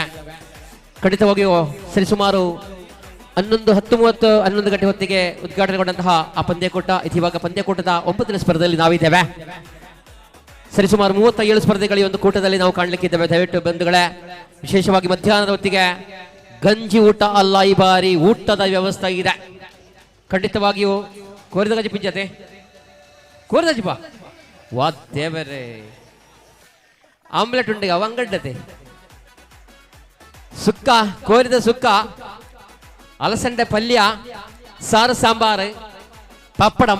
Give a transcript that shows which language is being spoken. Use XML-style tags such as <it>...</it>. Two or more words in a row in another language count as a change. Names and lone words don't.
<kn>ಖಂಡಿತವಾಗಿಯೂ ಸರಿಸುಮಾರು 11 ಗಂಟೆ ಹೊತ್ತಿಗೆ ಉದ್ಘಾಟನೆಗೊಂಡಂತಹ ಆ ಪಂದ್ಯಕೂಟ ಇವಾಗ ಪಂದ್ಯಕೂಟದ 9ನೇ ಸ್ಪರ್ಧೆಯಲ್ಲಿ ನಾವಿದ್ದೇವೆ. ಸರಿಸುಮಾರು 37 ಸ್ಪರ್ಧೆಗಳ ಈ ಒಂದು ಕೂಟದಲ್ಲಿ ನಾವು ಕಾಣಲಿಕ್ಕಿದ್ದೇವೆ. ದಯವಿಟ್ಟು ಬಂಧುಗಳೇ, ವಿಶೇಷವಾಗಿ ಮಧ್ಯಾಹ್ನದ ಹೊತ್ತಿಗೆ ಗಂಜಿ ಊಟ ಅಲ್ಲ, ಈ ಬಾರಿ ಊಟದ ವ್ಯವಸ್ಥೆ ಇದೆ.</kn> <tcy>ಖಂಡಿತವಾಗಿಯೂ ಕೋರಿದ ಗಂಜಿ ಪಿಂಜತೆ ಕೋರಿದ ಜಿಪ ವಾ ದೇವರೇ, ಆಮ್ಲೆಟ್ ಉಂಡೆ ಅವಂಗಡ್ಡತೆ ಸುಕ್ಕ, ಕೋರಿದ ಸುಕ್ಕ, ಅಲಸಂಡೆ ಪಲ್ಯ, ಸಾರು ಸಾಂಬಾರು, ಪಪ್ಪಡಂ,</tcy>